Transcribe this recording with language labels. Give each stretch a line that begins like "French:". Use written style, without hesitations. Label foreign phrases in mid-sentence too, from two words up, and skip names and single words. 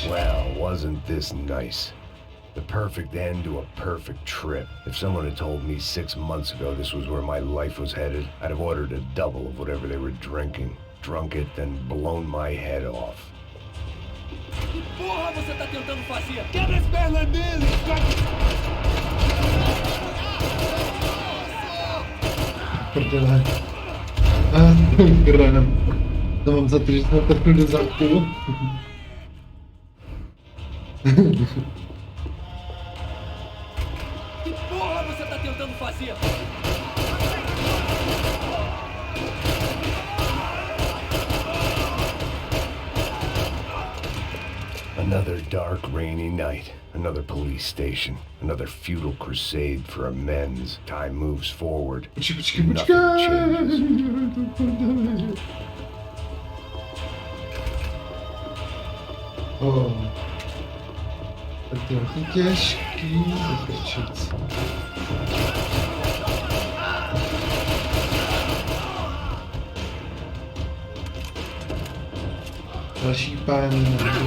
English: Well, wasn't this nice? The perfect end to a perfect trip. If someone had told me 6 months ago this was where my life was headed, I'd have ordered a double of whatever they were drinking, drunk it, then blown my head off.
Portuguese: Que porra você tá tentando fazer? Quebra as pernas dele!
Czech: Prdele. Granem. To mám za to, že jsme trpěli do zadku. Que porra você tá tentando fazer?
English: Another dark, rainy night. Another police station. Another futile crusade for amends. Time moves forward. Nothing changes. Oh.
Czech: Tak trochu těžký vykrčit. Další pán.